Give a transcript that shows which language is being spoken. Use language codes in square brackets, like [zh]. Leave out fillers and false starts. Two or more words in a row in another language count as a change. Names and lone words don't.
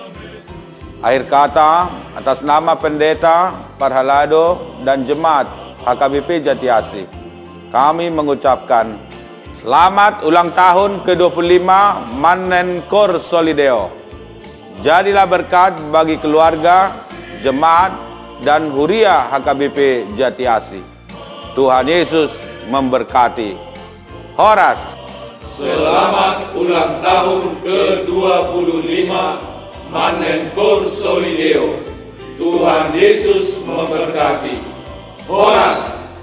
[id] Akhir kata, atas nama Pendeta Parhalado dan Jemaat HKBP Jati Asih, kami mengucapkan selamat ulang tahun ke-25 Manenkor Solideo. Jadilah berkat bagi keluarga, jemaat, dan Huria HKBP Jati Asih. Tuhan Yesus memberkati. Horas. Selamat ulang tahun ke-25 Manenkor Solideo. Tuhan Yesus memberkati. Horas.